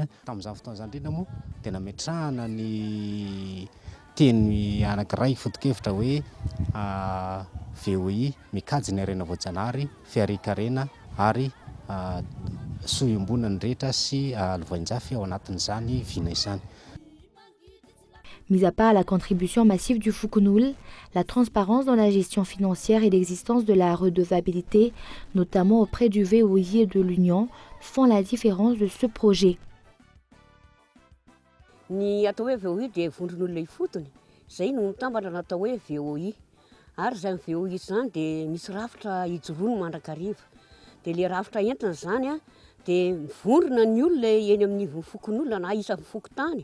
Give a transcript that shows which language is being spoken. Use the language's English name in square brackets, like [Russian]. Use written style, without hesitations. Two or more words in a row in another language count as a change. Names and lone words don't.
[Malagasy] Tamin'izany fotoana izany indrindra moa dia nametrahana ny teny anankiray foto-kevitra hoe VOI mikajy ny harena voajanahary, fiarikarena ary sohim-bonany rehetra sy lovain-jafy ao anatin'izany vina izany. [French] Mis à part la contribution massive du Foukonoul, la transparence dans la gestion financière et l'existence de la redevabilité, notamment auprès du VOI et de l'Union, font la différence de ce projet. [Malagasy] Ny atao hoe VOI dia vondron'olona ifotony, izay no mitambatra natao hoe VOI. Ary izany VOI izany dia misy rafitra hijoroany mandrakariva. Dia le rafitra entina zany dia mivondrona ny olona eny amin'ny fokon'olona na isa fokotany.